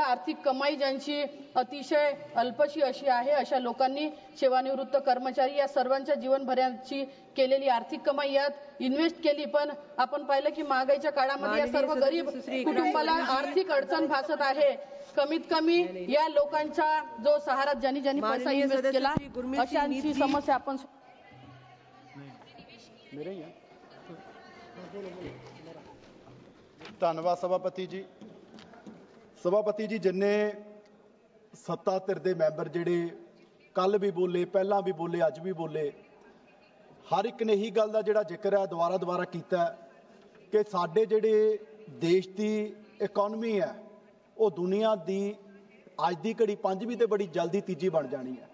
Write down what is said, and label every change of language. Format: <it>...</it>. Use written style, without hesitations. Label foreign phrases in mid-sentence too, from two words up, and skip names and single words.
<mr>आर्थिक कमाई ज्यांची अतिशय अल्पशी अशी आहे अशा लोकांनी, सेवानिवृत्त कर्मचारी या सर्वांच्या जीवनभराची केलेली आर्थिक कमाई यात इन्व्हेस्ट केली. पण आपण पाहिलं की महागाईच्या काळामध्ये या सर्व गरीब कुटुंबाला आर्थिक अडचण भासत आहे. कमीत कमी या लोकांचा जो सहारा ज्यांनी पैसा इन्व्हेस्ट केला अशांची समस्या आपण</mr> <pa>ਧੰਨਵਾਦ ਸਭਾਪਤੀ ਜੀ ਜਿੰਨੇ ਸੱਤਾ ਧਿਰ ਦੇ ਮੈਂਬਰ ਜਿਹੜੇ ਕੱਲ ਵੀ ਬੋਲੇ, ਪਹਿਲਾਂ ਵੀ ਬੋਲੇ, ਅੱਜ ਵੀ ਬੋਲੇ, ਹਰ ਇੱਕ ਨੇ ਇਹੀ ਗੱਲ ਦਾ ਜਿਹੜਾ ਜ਼ਿਕਰ ਹੈ ਦੁਬਾਰਾ ਕੀਤਾ ਕਿ ਸਾਡੇ ਜਿਹੜੇ ਦੇਸ਼ ਦੀ ਇਕਨੋਮੀ ਹੈ ਉਹ ਦੁਨੀਆ ਦੀ ਅੱਜ ਦੀ ਘੜੀ 5ਵੀਂ ਤੇ ਬੜੀ ਜਲਦੀ ਤੀਜੀ ਬਣ ਜਾਣੀ ਹੈ।</pa>